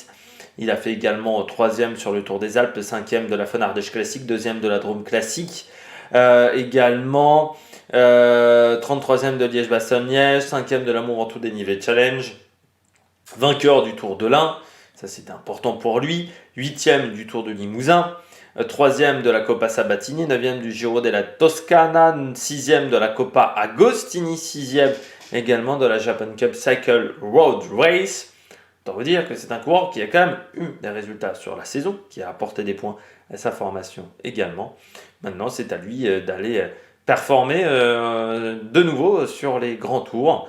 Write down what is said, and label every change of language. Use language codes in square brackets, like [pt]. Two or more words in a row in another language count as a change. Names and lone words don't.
[fr] Il a fait également 3e sur le Tour des Alpes, 5e de la Von Ardèche Classique, 2e de la Drôme Classique. Également 33e de Liège-Bastogne-Liège, 5e de l'Amour en tout dénivelé Challenge, vainqueur du Tour de l'Ain, ça c'était important pour lui, 8e du Tour de Limousin, 3e de la Coppa Sabatini, 9e du Giro della Toscana, 6e de la Coppa Agostini, 6e également de la Japan Cup Cycle Road Race. On vous dire que c'est un coureur qui a quand même eu des résultats sur la saison, qui a apporté des points à sa formation également. Maintenant, c'est à lui d'aller performer de nouveau sur les grands tours.